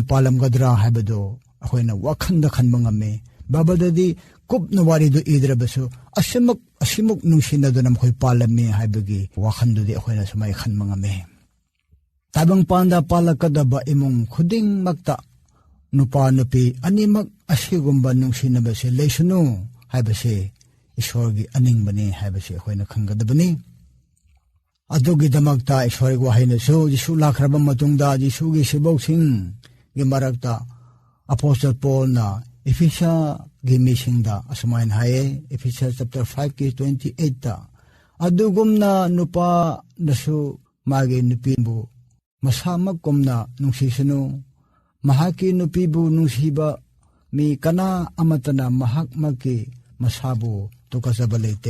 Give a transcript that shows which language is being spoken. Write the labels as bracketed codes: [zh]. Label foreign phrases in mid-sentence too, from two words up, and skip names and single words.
[mni] palamgadra haibado akhoina wakhanda khanba ngame babadadi kupna waridu idrabasu asimuk nungsinado nam khoi palami haibagi wakhandudi akhoina sumai khanba ngame tabang panda palakadaba imung khuding makta nupa nupi animak asigumba nungsinabase leisunu haibase ishorgi aningbani haibase akhoina khangadabani adugi damakta ishorgi wahayna su jisu lakraba matungda jisugi siboksing gi marakta apostle Paul na Ephesians gi misingda asumain haye Ephesians chapter 5 ki 28 ta adugumna nupa nasu magi nupibu masamak kumna nungsisunu mahaki nupibu nungsiba mi kana amatana mahak maki masabu tukasabalete